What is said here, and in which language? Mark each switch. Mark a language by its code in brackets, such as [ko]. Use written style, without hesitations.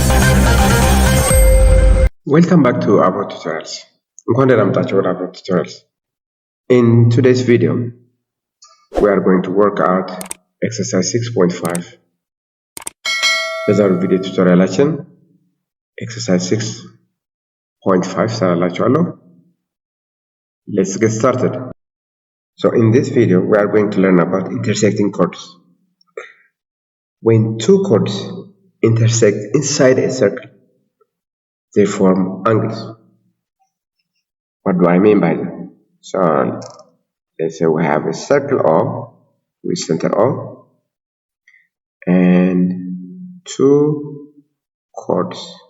[en] Welcome back to Abro Tutorials. Abro Tutorials. In today's video, we are going to work out exercise 6.5. [am] በዛሬው ቪዲዮ ቱቶሪያላችን exercise 6.5 ሰራላችኋለሁ። [en] Let's get started. So in this video, we are going to learn about intersecting chords. When two chords intersect inside a circle, they form angles. What do I mean by that? So let's say we have a circle O with center O and two chords.